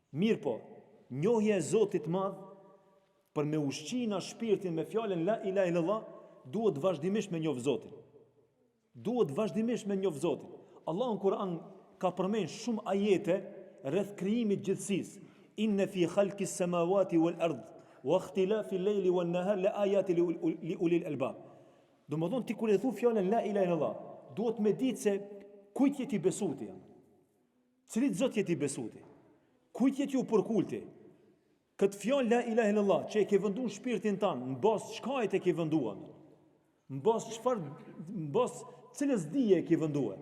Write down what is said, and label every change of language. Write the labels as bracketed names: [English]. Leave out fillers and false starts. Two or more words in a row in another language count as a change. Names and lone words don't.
[Albanian] Mirë po, njohja e Zotit Madh për me ushqina shpirtin me fjalën [Arabic] لا إله إلا الله, [Albanian] duhet vazhdimisht me njoh Zotin. Duhet vazhdimisht me njoh Zotin. Allahu në Kur'an ka përmend shumë ajete rreth krijimit gjithësisë. [Arabic] إن في خلق السماوات والأرض واختلاف الليل والنهار لآيات لأولي الألباب. [Albanian] Domethënë ti kur e thu fjalën [Arabic] لا إله إلا الله, [Albanian] duhet me ditë se kujt je ti besuti. Cilit Zot je ti besuti? Kujt je ti u përkulti? Këtë fjalë [Arabic] لا إله إلا الله [Albanian] që e ke venduar shpirtin tanë, në bazë çka e ke venduar? Në bazë çfarë, në bazë cilës dije e ke venduar?